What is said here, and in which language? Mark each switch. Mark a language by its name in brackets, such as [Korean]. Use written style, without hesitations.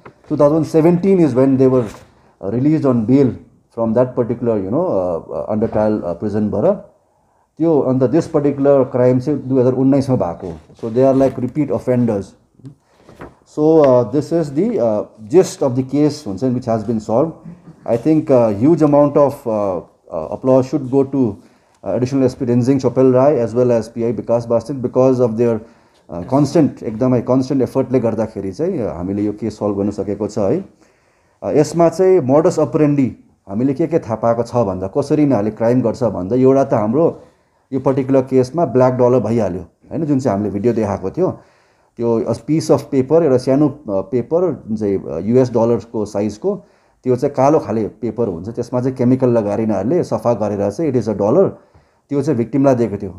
[English] 2017 is when they were released on bail from that particular under trial prison बाट. [Nepali] त्यो अन्त [English] this particular crime [Nepali] चाहिँ 2019 मा भएको. [English] So they are like repeat offenders. So this is the gist of the case which has been solved. I think a huge amount of applause should go to additional SP Renzing Chopel Rai as well as PI Vikas Basnet because of their constant effort [Nepali] ले गर्दाखेरि चाहिँ हामीले यो case solve गर्न सकेको छ है. यसमा चाहिँ मोडस अपरेन्डी हामीले के थाहा पाएको छ भन्दा कसरी यिनीहरुले क्राइम गर्छ भन्दा एउटा त हाम्रो यो पर्टिकुलर केसमा ब्ल्याक डलर भइहाल्यो हैन, जुन चाहिँ हामीले भिडियो देखाएको थियो. त्यो पिस अफ पेपर एउटा सानो पेपर जुन चाहिँ US डलरको साइजको त्यो चाहिँ कालो खाले पेपर हुन्छ, त्यसमा चाहिँ केमिकल लगाएर यिनीहरुले सफा गरेर चाहिँ [English] it is a dollar [Nepali] त्यो चाहिँ भिक्टिमलाई दिएको थियो.